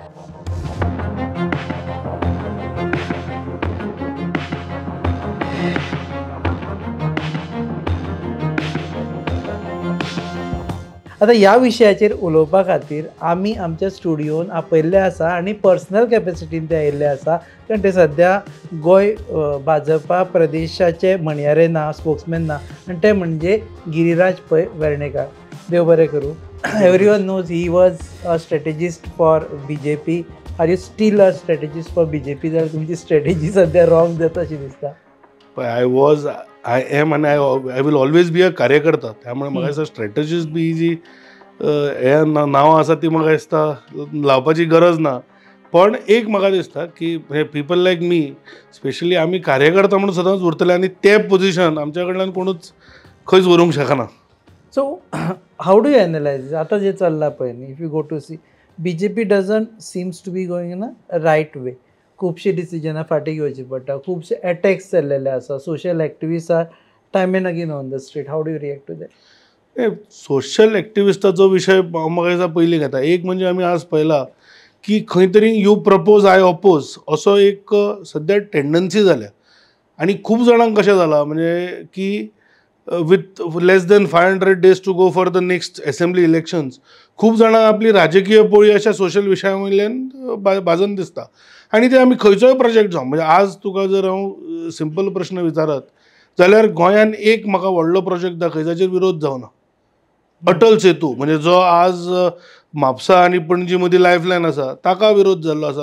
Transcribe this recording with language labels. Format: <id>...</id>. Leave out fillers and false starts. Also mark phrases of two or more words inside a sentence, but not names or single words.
<kok>आतां ह्या विशयाचेर उलोवपा खातीर आमी आमच्या स्टुडियोन आपयल्ले आसा आनी</kok> <en>personal capacityn</en> <kok>ते आयिल्ले आसा कारण ते सद्या गोंय भाजपा प्रदेशाचे म्हणयारे ना, स्पोक्समॅन ना आनी ते म्हणजे गिरिराज पै वेर्णेकार. देव बरें करूं.</kok> <en>Everyone knows he was a strategist for BJP. Are you still a strategist for BJP?</en> <kok>जाल्यार तुमची स्ट्रॅटेजी सद्या रॉंग जाता अशी दिसता.</kok> <en>I am आणि I will always be a कार्यकर्ता.</en> <kok>त्यामुळे म्हाका दिसता स्ट्रॅटेजिस्ट बी जी हे नांवां आसा ती म्हाका दिसता लावपाची गरज ना. पण एक म्हाका दिसता की</kok> <en>people like me specially</en> <kok>आमी कार्यकर्ता म्हणून सदांच उरतले आनी ते पोजिशन आमच्या कडल्यान कोणूच खंयच व्हरूंक शकना.</kok> <en>so how do you analyse</en> <kok>आतां जे चल्लां पळय न्ही,</kok> <en>If you go to see BJP doesn't seems to be going in a right way.</en> <kok>खुबशी डिसिजनां फाटीं घेवची पडटा, खुबशे एटॅक्स जाल्लेले आसा,</kok> <en>social activist are time and again on the street. How do you react to that? social activistacho</en> <kok>विशय म्हाका दिसता पयलीं घेता. एक म्हणजे आमी आज पळयला की खंय तरी</kok> <en>you propose I oppose</en> <kok>असो एक सद्या टेंडन्सी जाल्या आनी खूब जाणांक कशें जाला म्हणजे की</kok> <en>with less than 500 days to go for the next assembly elections</en> <kok>खूब जाणांक आपली राजकीय पोळी अशा सोशल विशया वयल्यान भाजून दिसता आनी ते आमी खंयचोय प्रोजेक्ट जावं म्हणजे आज तुका जर हांव सिंपल प्रश्न विचारत जाल्यार गोंयान एक म्हाका व्हडलो प्रोजेक्ट दाखय जाचेर विरोध जावना. अटल सेतू म्हणजे जो आज म्हापसा आनी पणजी मदीं लायफलायन आसा ताका विरोध जाल्लो आसा.</kok>